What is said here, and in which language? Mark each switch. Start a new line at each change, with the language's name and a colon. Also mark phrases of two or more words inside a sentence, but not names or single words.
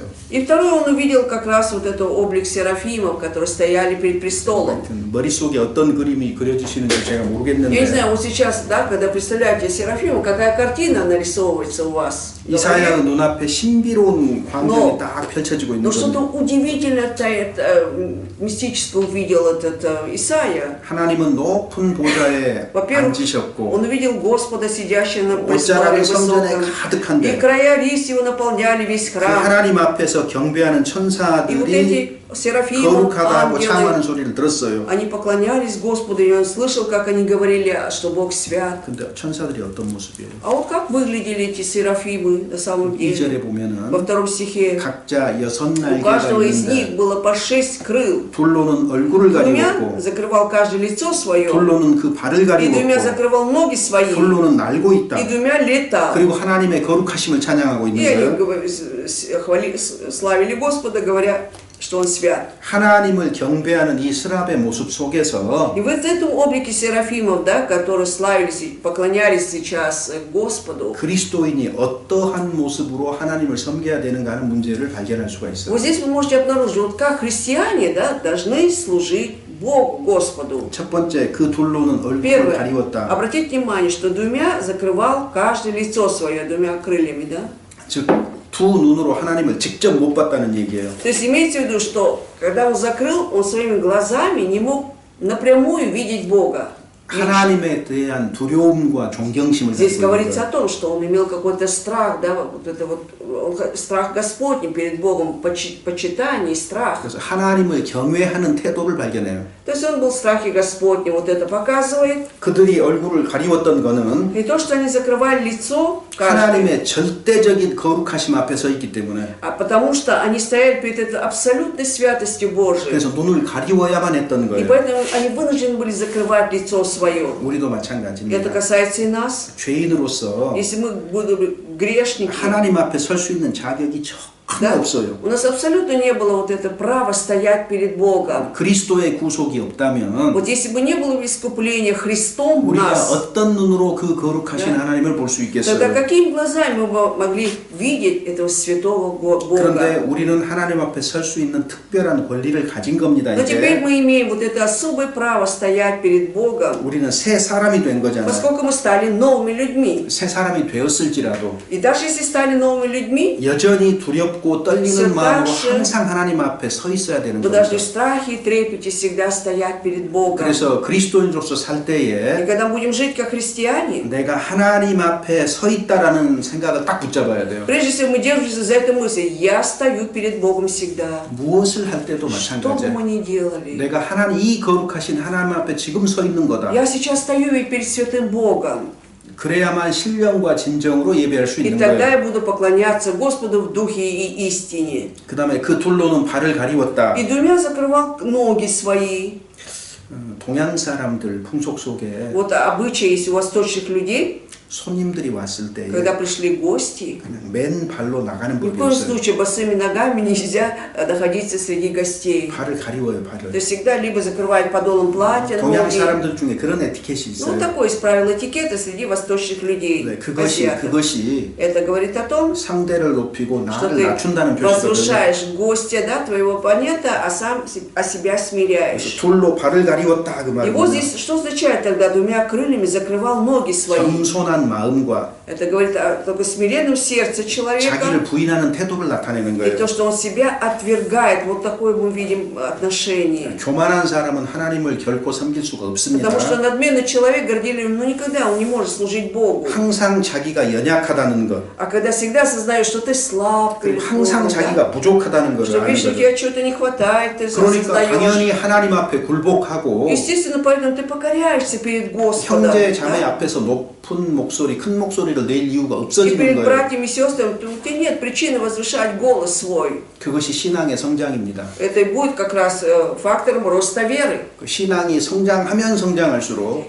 Russian: И второе, он увидел как раз вот этот облик серафимов, которые стояли перед престолом.
Korean: 머릿속에 어떤 그림이 그려지시는지 제가
Russian: Я не
Korean: 모르겠는데
Russian: знаю, вот сейчас, да, когда представляете серафима, какая картина нарисовывается у вас? в голове?
Korean: 이사야 눈앞에 신비로운 광경이 딱 펼쳐지고 있는
Russian: Но что-то
Korean: 거예요.
Russian: удивительное, мистическое увидел этот Исаия.
Korean: 하나님은 높은 보좌에
Russian: Во-первых,
Korean: 앉으셨고
Russian: он увидел Господа, сидящего на
Korean: 옷자락이
Russian: престоле
Korean: 성전에
Russian: высоком, и
Korean: 가득한데
Russian: края рис его наполняли весь
Korean: 그
Russian: храм.
Korean: 하나님 앞에서 경배하는
Russian: И вот
Korean: 천사들이
Russian: эти серафимы,
Korean: 거룩하다고 창하는
Russian: ангелы,
Korean: 소리를 들었어요.
Russian: они поклонялись Господу, и он слышал, как они говорили, что Бог свят.
Korean: 근데 천사들이 어떤 모습이에요?
Russian: А вот как выглядели эти серафимы на самом деле?
Korean: 2절에
Russian: Во
Korean: 보면은
Russian: втором стихе
Korean: 각자 6
Russian: у
Korean: 날개가
Russian: каждого из
Korean: 있는데
Russian: них было по 6 крыл.
Korean: 둘로는 얼굴을
Russian: Двумя
Korean: 가리고
Russian: закрывал каждое лицо свое,
Korean: 둘로는 그 발을
Russian: и
Korean: 가리고
Russian: двумя закрывал ноги свои,
Korean: 둘로는 날고 있다.
Russian: и двумя летал.
Korean: 그리고 하나님의 거룩하심을 찬양하고
Russian: И
Korean: 있는
Russian: они
Korean: 거예요.
Russian: славили Господа, говоря, что Он свят.
Korean: 하나님을 경배하는 이 스랍의 모습 속에서
Russian: И вот в этом облике серафимов, да, которые славились и поклонялись сейчас Господу,
Korean: 그리스도인이 어떠한 모습으로 하나님을 섬겨야 되는가 하는 문제를 발견할 수가 있어요.
Russian: вот здесь вы можете обнаружить, вот как христиане, да, должны служить Богу, Господу.
Korean: 첫 번째, 그 둘로는 얼굴을
Russian: Первое.
Korean: 가리웠다.
Russian: Обратите внимание, что двумя закрывал каждое лицо свое, двумя крыльями, да?
Korean: 즉, 두 눈으로 하나님을 직접 못 봤다는 얘기예요.
Russian: То есть имеется в виду, что когда он закрыл, он своими глазами не мог напрямую видеть Бога.
Korean: 하나님에 대한 두려움과 존경심을
Russian: Здесь
Korean: 갖고 있는
Russian: говорится
Korean: 거예요.
Russian: о том, что он имел какой-то страх, да, вот это вот страх Господний перед Богом, почитание и страх.
Korean: 그래서 하나님을 경외하는 태도를 발견해요.
Russian: То есть он был в страхе Господнем, вот это показывает.
Korean: 그들이 얼굴을 가리웠던 거는
Russian: И то, что они закрывали лицо, каждый,
Korean: 하나님의 절대적인 거룩하심 앞에 서 있기 때문에
Russian: а потому что они стояли перед этой абсолютной святостью Божией.
Korean: 그래서 눈을 가리워야만 했던
Russian: И
Korean: 거예요.
Russian: поэтому они вынуждены были закрывать лицо свое.
Korean: 우리도
Russian: Это
Korean: 마찬가지입니다.
Russian: касается и нас.
Korean: 죄인으로서
Russian: Если мы будем грешники,
Korean: 하나님 앞에 설 수 있는 자격이 전혀
Russian: да,
Korean: 없어요.
Russian: у нас абсолютно не было вот это право стоять перед Богом.
Korean: 그리스도의 구속이 없다면
Russian: Вот если бы не было искупления Христом в
Korean: 우리가
Russian: нас,
Korean: 어떤 눈으로 그 거룩하신
Russian: Да.
Korean: 하나님을 볼 수
Russian: тогда
Korean: 있겠어요?
Russian: какими глазами мы бы могли видеть этого святого
Korean: 그런데
Russian: Бога?
Korean: 우리는 하나님 앞에 설 수 있는 특별한 권리를 가진 겁니다.
Russian: Но теперь
Korean: 이제
Russian: мы имеем вот это особое право стоять перед Богом,
Korean: 우리는 새 사람이 된 거잖아요.
Russian: поскольку мы стали новыми людьми.
Korean: 새 사람이 되었을지라도
Russian: И даже если стали новыми людьми,
Korean: 여전히 두렵고 두렵고 떨리는 마음으로 항상 하나님 앞에 서 있어야 되는
Russian: Мы должны в
Korean: 겁니다.
Russian: страхе и трепете всегда стоять перед Богом.
Korean: 그래서 그리스도인으로서 살
Russian: И
Korean: 때에
Russian: когда будем жить как христиане,
Korean: 내가 하나님 앞에 서 있다라는 생각을 딱 붙잡아야 돼요.
Russian: прежде всего мы держимся за эту мысль. Я стою перед Богом всегда.
Korean: 무엇을 할 때도
Russian: Что бы
Korean: 마찬가지예요.
Russian: мы ни делали.
Korean: 내가 하나님 이 거룩하신 하나님 앞에 지금 서 있는 거다.
Russian: Я сейчас стою ведь перед святым Богом.
Korean: 그래야만 신령과 진정으로 예배할 수
Russian: И
Korean: 있는
Russian: тогда
Korean: 거예요.
Russian: я буду поклоняться Господу в духе и истине.
Korean: 그 다음에 그 둘로는 발을 가리웠다.
Russian: И двумя закрывал ноги свои.
Korean: 동양 사람들 풍속 속에
Russian: Вот обычай есть у восточных людей,
Korean: 손님들이 왔을 때
Russian: когда пришли гости,
Korean: 그냥 맨 발로 나가는
Russian: ни в
Korean: 법이
Russian: коем
Korean: 없어요.
Russian: случае босыми ногами нельзя находиться среди гостей.
Korean: 발을 가리워요,
Russian: То
Korean: 발을.
Russian: есть всегда либо закрывают подолом платья
Korean: 동양
Russian: ноги.
Korean: 사람들 중에 그런 에티켓이
Russian: Ну,
Korean: 있어요.
Russian: такое есть правило этикета среди восточных людей.
Korean: 네, 그것이
Russian: азиатов. Это говорит о том,
Korean: 상대를 높이고
Russian: что
Korean: 나를
Russian: ты
Korean: 낮춘다는 표시거든요.
Russian: возвышаешь гостя, да, твоего оппонента, а сам себя смиряешь.
Korean: 둘로 발을 가리웠다 그
Russian: И вот
Korean: 말이에요.
Russian: здесь что означает тогда? Двумя крыльями закрывал ноги свои.
Korean: 겸손한 ма음과
Russian: Это говорит о только смиренном сердце
Korean: 자기를
Russian: человека.
Korean: 부인하는 태도를 나타내는
Russian: И
Korean: 거예요.
Russian: то, что он себя отвергает, вот такое мы видим отношение.
Korean: 교만한 사람은 하나님을 결코 섬길 수가 없습니다.
Russian: Потому что надменный человек, горделивый, ну никогда он не может служить Богу.
Korean: 항상 자기가 연약하다는 것,
Russian: А когда всегда осознаешь, что ты слаб,
Korean: 그리고
Russian: перед
Korean: 항상
Russian: Богом, да,
Korean: 자기가 부족하다는 것을
Russian: что
Korean: 아는
Russian: вечно
Korean: 거죠.
Russian: тебе чего-то не хватает, ты
Korean: 그러니까
Russian: осознаешь.
Korean: 당연히 하나님 앞에 굴복하고
Russian: Естественно, поэтому ты покоряешься перед Господом.
Korean: 형제 자매
Russian: Да?
Korean: 앞에서 높은 목소리, 큰 목소리를 낼 이유가
Russian: И
Korean: 없어지는
Russian: перед
Korean: 거예요.
Russian: братьями и сестрами у тебя нет причины возвышать голос свой.
Korean: 그것이 신앙의 성장입니다.
Russian: Это и будет как раз фактором роста веры.
Korean: 그 신앙이 성장하면 성장할수록